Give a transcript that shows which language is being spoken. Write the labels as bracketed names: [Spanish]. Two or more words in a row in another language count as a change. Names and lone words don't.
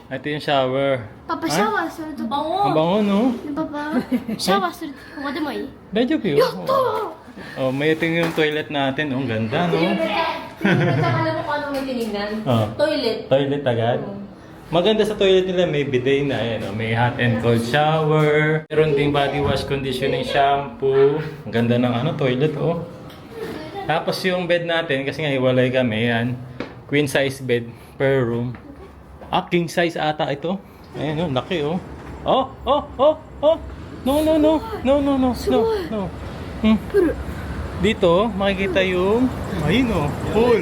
[Filipino] Ito yung shower. [Japanese] パパシャワーするとき [Filipino] Ang bango, no? [Japanese] パパシャワーするときここでもいい [Filipino] Dajob yun. Oh, may ito yung toilet natin. Oh, ang ganda, no? Alam mo kung ano may tinignan? Oh. Toilet. Toilet agad. Maganda sa toilet nila, may bidet na. Ayan, oh. May [English] hot and cold shower. [Filipino] Meron ding [English] body wash, conditioning, [Filipino] shampoo. Ang ganda ng toilet, oh. Tapos yung bed natin, kasi nga iwalay kami, yan. [English] Queen size bed per room. King size ata ito. [Filipino] Ayan, oh, laki, oh. Oh. No. Dito, makikita yung, ayun, oh, pool.